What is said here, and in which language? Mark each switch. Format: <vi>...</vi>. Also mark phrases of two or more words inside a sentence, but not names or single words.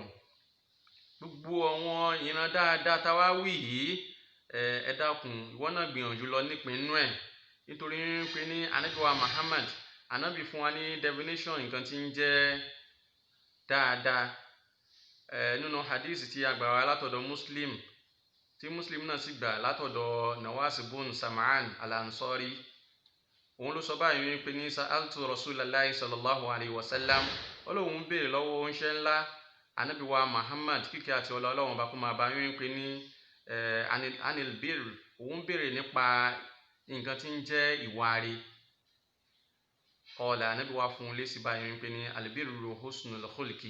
<yo>Gbogbo àwọn ìran dáadáa tá wá wí yìí, ẹ dákun ìwọ náà gbìyànjú lọ nípìn nínú ẹ̀, nítorí pé ní Ànábì wa Muhammad, Ànábì fún wa ní definition nǹkan tí ń jẹ́ dáadáa nínú hadith tí a gbà wá látọ̀dọ̀ Muslim, tí Muslim náà sì gbà látọ̀dọ̀ Nawas ibn Sam'an al-Ansari. Òun ló sọ báyìí wípé ní</yo> <ar>سألت رسول الله صلى الله عليه وسلم.</ar> <yo>Ọlọ́run béèrè lọ́wọ́ oníṣẹ́ ńlá Ànábì wa Muhammad, kíkẹ́ àti ọlá Ọlọ́run bá kó máa bá wípé ní</yo> <ar>عن البر.</ar> <yo>Òun béèrè nípa nǹkan tí ń jẹ́ ìwà rere. Ọ̀la Ànábì wa fún un lésì báyìí wípé ní</yo> <ar>البر حسن الخلق.</ar>